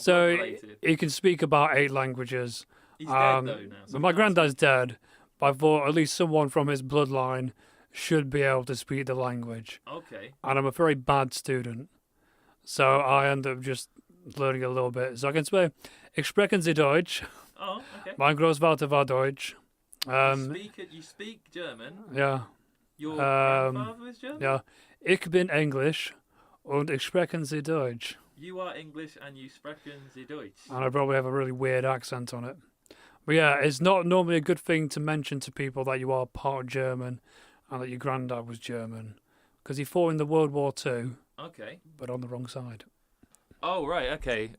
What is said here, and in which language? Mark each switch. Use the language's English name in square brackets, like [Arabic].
[English] so related. He can speak about 8 languages. He's dead though now. But my granddad's dead. But I thought at least someone from his bloodline should be able to speak the language. Okay. And I'm a very bad student, so I end up just learning a little bit. So I can say, [German] ich sprechen Sie Deutsch. [English] Oh, okay. [German] Mein Großvater war Deutsch. [English] You speak German? Yeah. Your grandfather is German? Yeah. [German] Ich bin Englisch und ich sprechen Sie Deutsch. [English] You are English and you [German] sprechen Sie Deutsch. [English] And I probably have a really weird accent on it. But yeah, it's not normally a good thing to mention to people that you are part German and that your granddad was German, because he fought in the World War II. Okay. But on the wrong side. Oh, right, okay.